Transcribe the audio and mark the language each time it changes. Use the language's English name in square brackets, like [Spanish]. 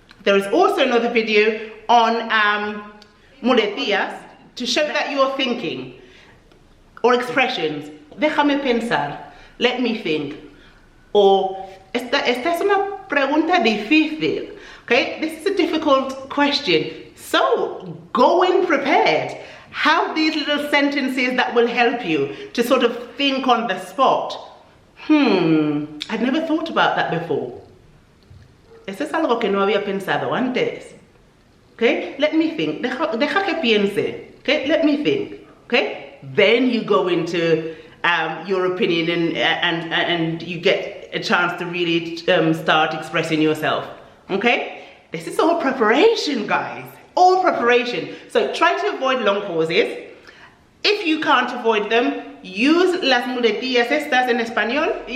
[English] There is also another video on muletillas to show that you're thinking, or expressions, [Spanish] déjame pensar, [English] let me think, or [Spanish] esta es una pregunta difícil, [English] okay? This is a difficult question. So go in prepared. Have these little sentences that will help you to sort of think on the spot. I'd never thought about that before. [Spanish] Eso es algo que no había pensado antes. [English] Okay, let me think. [Spanish] Deja que piense. [English] Okay, let me think. Okay, then you go into your opinion and you get a chance to really start expressing yourself. Okay, this is all preparation, guys, all preparation. So try to avoid long pauses. If you can't avoid them, use [Spanish] las muletillas estas en español.